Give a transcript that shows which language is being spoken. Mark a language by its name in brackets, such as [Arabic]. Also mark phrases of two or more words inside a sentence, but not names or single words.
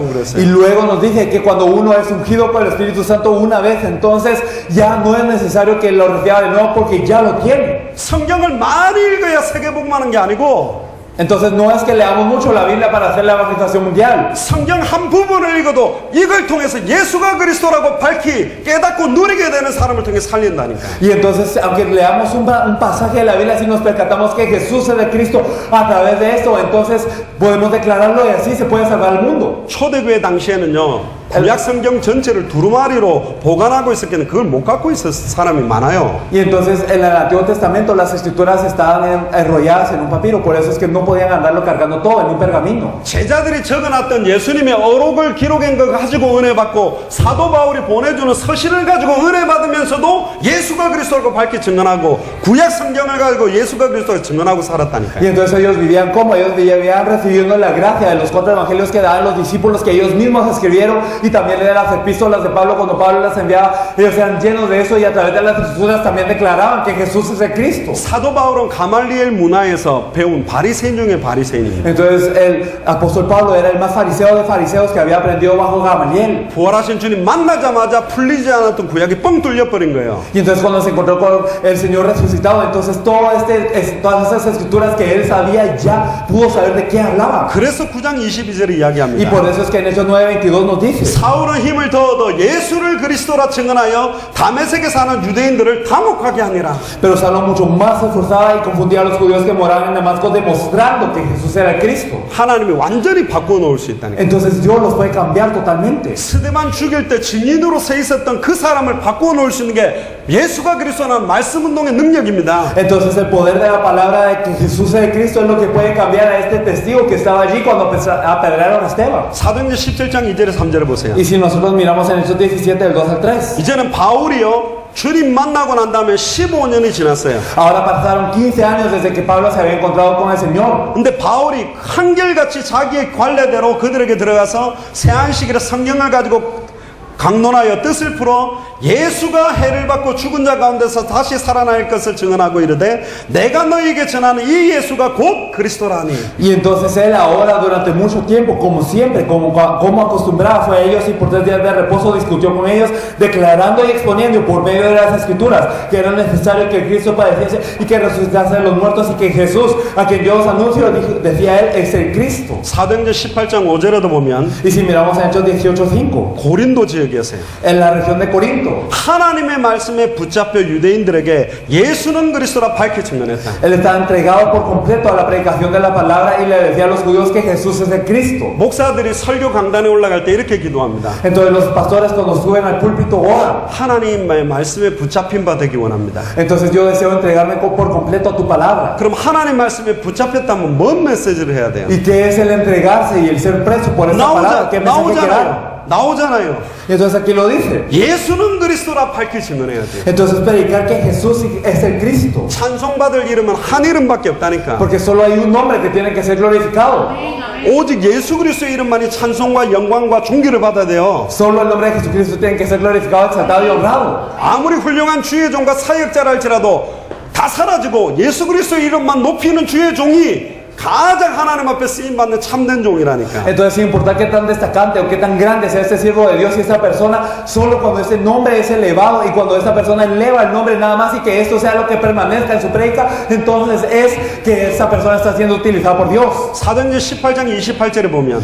[Spanish] Y [Korean] 그랬어요. [Spanish] luego nos dice que cuando uno es ungido por el Espíritu Santo una vez, entonces ya no es necesario que lo reciba de nuevo porque ya lo tiene. [Korean] 성경을 많이 읽어야 세계복음하는 게 아니고 [Spanish] Entonces no es que leamos mucho la Biblia para hacer la evangelización mundial. [Korean] 성경 한 부분을 읽어도 이걸 통해서 예수가 그리스도라고 밝히 깨닫고 누리게 되는 사람을 통해 살린다니까. [Spanish] Y entonces, aunque leamos un pasaje de la Biblia, si nos percatamos que Jesús es de Cristo a través de esto, entonces podemos declararlo y así se puede salvar el mundo. [Korean] 초대교회 당시에는요 구약 성경 전체를 두루마리로 보관하고 있었기에 그걸 못 갖고 있었 사람이 많아요. [Spanish] Y entonces en el Antiguo Testamento las escrituras estaban enrolladas en un papiro, por eso es que no podían andarlo cargando todo en un pergamino. [Korean] 제자들이 적어놨던 예수님의 어록을 기록한 거 가지고 은혜 받고 사도 바울이 보내주는 서신을 가지고 은혜 받으면서도 예수가 그리스도라고 밝히 증언하고 구약 성경을 가지고 예수가 그리스도라고 증언하고 [Spanish] Y [Korean] 살았다니까요. [Spanish] entonces ellos vivían como ellos vivían recibiendo la gracia de los 4 evangelios que daban los discípulos que ellos mismos escribieron y también de las epístolas de Pablo cuando Pablo las enviaba, ellos eran llenos de eso y a través de las escrituras también declaraban que Jesús es el Cristo. [Korean] 사도 바울은 가말리엘 문화에서 배운 바리새인 중에 바리새인입니다. [Spanish] Entonces el apóstol Pablo era el más fariseo de fariseos que había aprendido bajo Gamaliel. [Korean] 부활하신 주님 만나자마자 풀리지 않았던 구약이 뻥 뚫려버린 거예요. [Spanish] Y entonces cuando se encontró con el Señor resucitado, entonces todas esas escrituras que él sabía ya pudo saber de qué hablaba. [Korean] 그래서 9장 22절에 [Spanish] Y [Korean] 이야기합니다. [Spanish] por eso es que en Hechos 9:22 nos dice: [Korean] 사울은 힘을 더 얻어 예수를 그리스도라 증언하여 다메섹에 사는 유대인들을 당혹하게 하니라. [Spanish] Pero Saulo mucho más se esforzaba y confundía a los judíos que moraban en Damasco, demostrando que Jesús era el Cristo. [Korean] 하나님이 완전히 바꿔 놓을 수 있다니까. [Spanish] Entonces Dios los puede cambiar totalmente. [Korean] 스데반 죽일 때 증인으로 서 있었던 그 사람을 바꿔 놓을 수 있는 게 예수가 그리스도라는 말씀 운동의 능력입니다. [Spanish] Entonces el poder de la palabra de que Jesús es el Cristo es lo que puede cambiar a este testigo que estaba allí cuando apedrearon a Esteban. [Korean] 사도행전 17장 2절에 3절에 보세요. [Spanish] Y si nosotros miramos en Hechos 17 del 2 al 3, [Korean] 이제는 바울이요 주님 만나고 난 다음에 15년이 지났어요. [Spanish] ahora pasaron 15 años desde que Pablo se había encontrado con el Señor. [Korean] 근데 바울이 한결같이 자기의 관례대로 그들에게 들어가서 새안식일에 성경을 가지고 강론하여 뜻을 풀어 예수가 해를 받고 죽은 자 가운데서 다시 살아날 것을 증언하고 이르되 내가 너희에게 전하는 이 예수가 곧 그리스도라니. [Spanish] Y entonces él ahora durante mucho tiempo, como siempre, como acostumbraba fue a ellos y por 3 días de reposo discutió con ellos, declarando y exponiendo por medio de las escrituras que era necesario que Cristo padeciese y que resucitase de los muertos y que Jesús, a quien yo os anuncio, decía él, es el Cristo. [Korean] 사도행전 18장 5절에도 보면 [Spanish] Y si miramos en Hechos 18:5, [Korean] 고린도 지역이었어요. [Spanish] en la región de Corinto, [Korean] 하나님의 말씀에 붙잡혀 유대인들에게 예수는 그리스도라 밝히 증언했다. [Spanish] él estaba entregado por completo a la predicación de la palabra y le decía a los judíos que Jesús es el Cristo. [Korean] 목사들이 설교 강단에 올라갈 때 이렇게 기도합니다. [Spanish] Entonces los pastores cuando suben al púlpito oran. [Korean] 하나님의 말씀에 붙잡힌 바 되기 원합니다. [Spanish] Entonces yo deseo entregarme por completo a tu palabra. [Korean] 그럼 하나님 말씀에 붙잡혔다면 뭔 메시지를 해야 돼요? [Spanish] ¿Y qué es el entregarse y el ser preso por esa palabra? ¿Qué mensaje hay que dar? [Korean] 나오잖아요. [Spanish] Y entonces aquí lo dice. [Korean] 예수는 그리스도라 밝히 증언해야 돼. [Spanish] Entonces predicar que Jesús es el Cristo. [Korean] 찬송받을 이름은 한 이름밖에 없다니까. [Spanish] Porque solo hay un nombre que tiene que ser glorificado. [Korean] 오직 예수 그리스도의 이름만이 찬송과 영광과 존귀를 받아야 돼요. [Spanish] Solo el nombre de Jesucristo tiene que ser glorificado, exaltado y honrado. [Korean] 아무리 훌륭한 주의 종과 사역자라 할지라도 다 사라지고 예수 그리스도의 이름만 높이는 주의 종이 가장 하나님 앞에 쓰임받는 참된 종이라니까. [Spanish] Entonces, sin importar qué tan destacante o qué tan grande sea este siervo de Dios y esta persona, solo cuando ese nombre es elevado y cuando esta persona eleva el nombre nada más y que esto sea lo que permanezca en su predica, entonces es que esa persona está siendo utilizada por Dios. [Korean] 사도행전 18장 28절에 보면